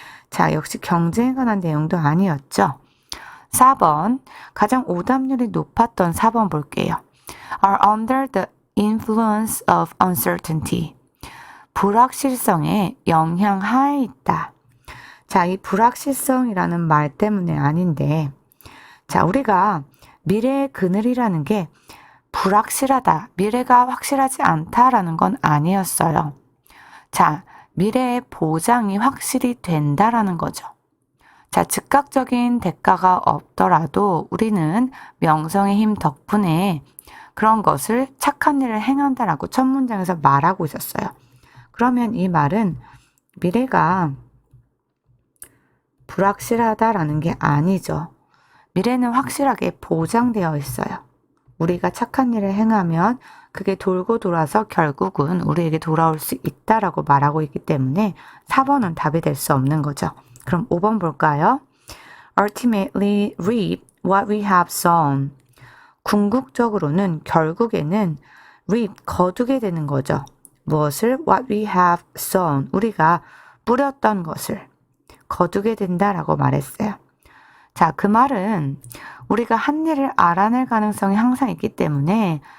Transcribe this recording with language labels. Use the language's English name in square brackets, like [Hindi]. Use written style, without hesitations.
[Korean] 자, 역시 경쟁에 관한 내용도 아니었죠. 4번, 가장 오답률이 높았던 4번 볼게요. [English] are under the influence of uncertainty. [Korean] 불확실성에 영향 하에 있다. 자, 이 불확실성이라는 말 때문에 아닌데, 자, 우리가 미래의 그늘이라는 게 불확실하다, 미래가 확실하지 않다라는 건 아니었어요. 자, 미래의 보장이 확실히 된다라는 거죠. 자, 즉각적인 대가가 없더라도 우리는 명성의 힘 덕분에 그런 것을 착한 일을 행한다라고 첫 문장에서 말하고 있었어요. 그러면 이 말은 미래가 불확실하다라는 게 아니죠. 미래는 확실하게 보장되어 있어요. 우리가 착한 일을 행하면 그게 돌고 돌아서 결국은 우리에게 돌아올 수 있다라고 말하고 있기 때문에 4번은 답이 될 수 없는 거죠. 그럼 5번 볼까요? [English] Ultimately reap what we have sown. [Korean] 궁극적으로는 결국에는 reap, 거두게 되는 거죠. 무엇을? [English] What we have sown. [Korean] 우리가 뿌렸던 것을 거두게 된다라고 말했어요. 자, 그 말은 우리가 한 일을 알아낼 가능성이 항상 있기 때문에